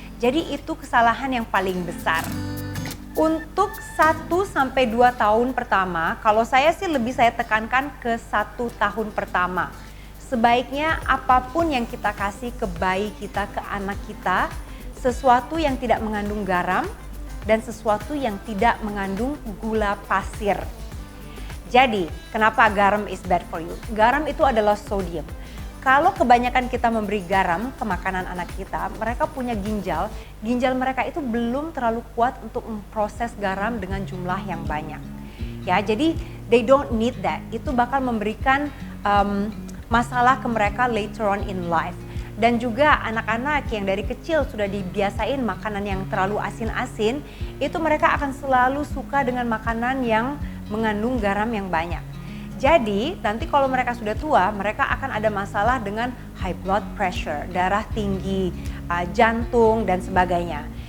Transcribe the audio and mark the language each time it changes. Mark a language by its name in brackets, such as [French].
[Indonesian] Jadi itu kesalahan yang paling besar. Untuk 1-2 tahun pertama, kalau saya sih lebih saya tekankan ke 1 tahun pertama. Sebaiknya apapun yang kita kasih ke bayi kita, ke anak kita, sesuatu yang tidak mengandung garam dan sesuatu yang tidak mengandung gula pasir. Jadi, kenapa garam [English] is bad for you? [Indonesian] Garam itu adalah sodium. Kalau kebanyakan kita memberi garam ke makanan anak kita, mereka punya ginjal mereka itu belum terlalu kuat untuk memproses garam dengan jumlah yang banyak. Ya, jadi [English] they don't need that. [Indonesian] Itu bakal memberikan masalah ke mereka [English] later on in life. [Indonesian] Dan juga anak-anak yang dari kecil sudah dibiasain makanan yang terlalu asin-asin, itu mereka akan selalu suka dengan makanan yang mengandung garam yang banyak. Jadi nanti kalau mereka sudah tua, mereka akan ada masalah dengan high blood pressure, darah tinggi, jantung dan sebagainya.